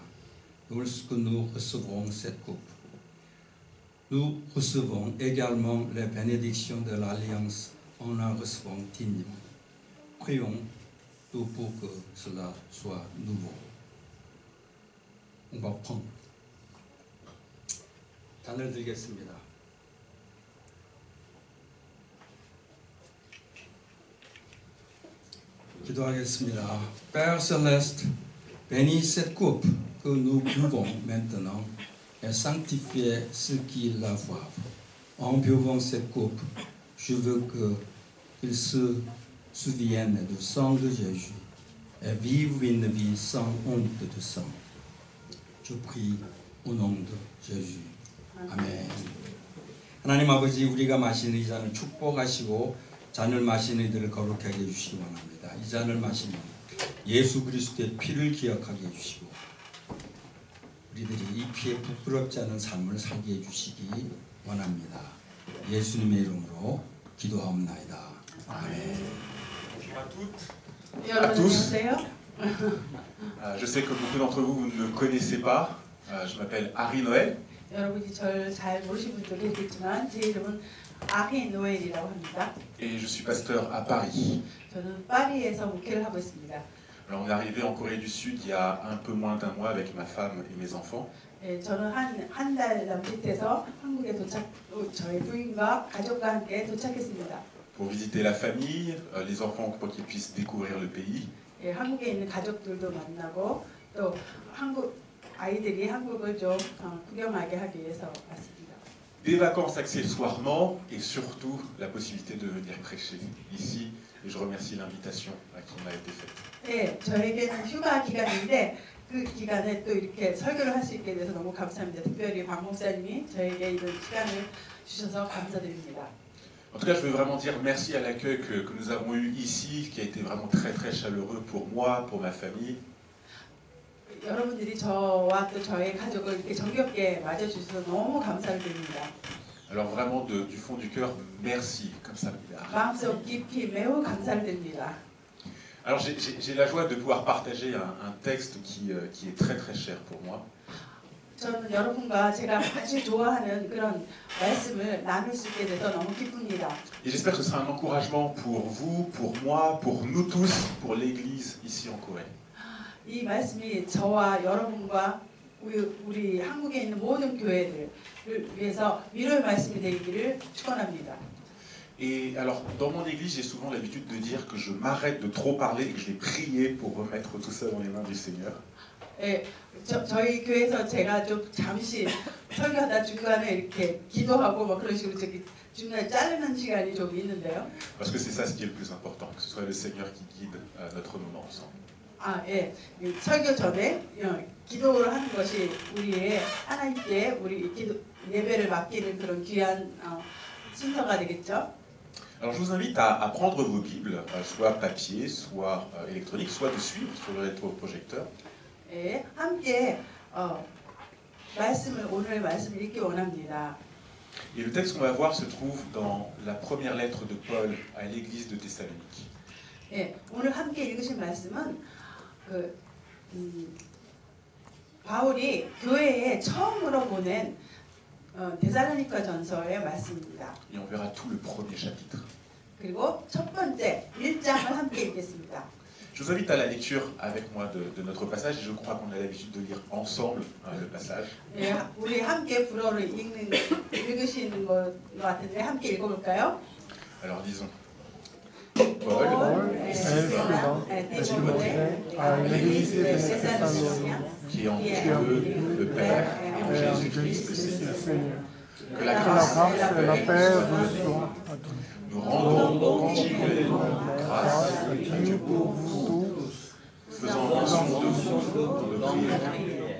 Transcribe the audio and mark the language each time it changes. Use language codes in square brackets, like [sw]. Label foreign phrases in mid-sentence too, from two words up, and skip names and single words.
[fr] Lorsque nous recevrons cette coupe, nous recevons également les bénédictions de l'alliance en la recevant dignement. Prions tout pour que cela soit nouveau. On va prendre. [ko] 잔을 드리겠습니다. 기도하겠습니다. [fr] Père Céleste, bénis cette coupe que nous buvons maintenant et sanctifiez ceux qui la boivent. En buvant cette coupe, je veux qu'ils se souviennent du sang de Jésus et vivent une vie sans honte de sang. Je prie au nom de Jésus. [ko] 아멘. 하나님 아버지, 우리가 마시는 이 잔을 축복하시고 잔을 마시는 이들을 거룩하게 해주시기 원합니다. 이 잔을 마시면 예수 그리스도의 피를 기억하게 해주시고 우리들이 이 피에 부끄럽지 않은 삶을 살게 해주시기 원합니다. 예수님의 이름으로 기도하옵나이다. 아멘. [fr] À tous. Je sais que beaucoup d'entre vous, vous ne me connaissez pas. Je m'appelle Harry Noël. [ko] 여러분이 저를 잘 모르신 분들도 있겠지만 제 이름은 아리 노엘이라고 합니다. [fr] Et je suis pasteur à Paris. [ko] 저는 파리에서 목회를 하고 있습니다. [fr] Alors on est arrivé en Corée du Sud il y a un peu moins d'un mois avec ma femme et mes enfants. [ko] 네, 저는 한 달 남짓해서 한국에 저희 부인과 가족과 함께 도착했습니다. [fr] Pour visiter la famille, les enfants pour qu'ils puissent découvrir le pays. [ko] 예, 한국에 있는 가족들도 만나고 또 한국 아이들이 한국을 좀 구경하게 하기 위해서 왔습니다. [fr] Des vacances accessoirement et surtout la possibilité de venir prêcher ici et je remercie l'invitation qui m'a été faite. [ko] 네, 저에게는 휴가 기간인데 그 기간에 또 이렇게 설교를 할 수 있게 돼서 너무 감사합니다. 특별히 박 목사님이 저에게 이런 시간을 주셔서 감사드립니다. [fr] En tout cas, je veux vraiment dire merci à l'accueil que nous avons eu ici, qui a été vraiment très très chaleureux pour moi, pour ma famille. [ko] 여러분들이 저와 또 저의 가족을 이렇게 정겹게 맞아주셔서 너무 감사를 드립니다. [fr] Alors vraiment du fond du cœur, merci, comme ça. [ko] 마음속 깊이 매우 감사를 드립니다. [fr] Alors j'ai la joie de pouvoir partager un texte qui est très très cher pour moi. [ko] 저는 여러분과 제가 아주 좋아하는 그런 말씀을 나눌 수 있게 돼서 너무 기쁩니다. [fr] Et j'espère que ce sera un encouragement pour vous, pour moi, pour nous tous, pour l'Église ici en Corée. [ko] 이 말씀이 저와 여러분과 우리 한국에 있는 모든 교회들을 위해서 위로의 말씀이 되기를 축원합니다. [fr] Et alors, dans mon église, j'ai souvent l'habitude de dire que je m'arrête de trop parler et que je vais prier pour remettre tout ça dans les mains du Seigneur. [ko] 예, 저희 교회에서 제가 좀 잠시 설교하다 중간에 이렇게 기도하고 막 그런 식으로 저기 중간에 자르는 시간이 좀 있는데요. [fr] Parce que c'est ça ce qui est le plus important, que ce soit le Seigneur qui guide notre moment ensemble. [ko] 아, 예. 설교 전에 기도를 하는 것이 우리의 하나님께 우리 기도 예배를 맡기는 그런 귀한 순서가 되겠죠. [fr] Alors je vous invite à prendre vos Bibles, soit papier, soit électronique, soit de suivre sur le rétroprojecteur. [ko] 예, 함께 오늘 말씀을 읽기 원합니다. [fr] Et le texte qu'on va voir se trouve dans la première lettre de Paul à l'église de Thessalonique. [ko] 예, 오늘 함께 읽으신 말씀은 바울이 교회에 처음으로 보낸 데살로니가 전서의 말씀입니다. [fr] Et on verra tout le premier chapitre. [ko] 그리고 첫 번째 1장을 함께 읽겠습니다. [fr] Je vous invite à la lecture avec moi de notre passage et je crois qu'on a l'habitude de lire ensemble le passage. [ko] 예, 우리 함께 불어를 읽으시는 것 같은데 함께 읽어볼까요? [fr] Alors disons. Paul, Timothée, à l'église de Thessalonique, qui est en Dieu, le Père, et en Jésus-Christ, le Seigneur. Que la grâce et la paix vous soient. Nous rendons continuellement grâce à Dieu pour vous tous, faisant mention de vous dans nos prières.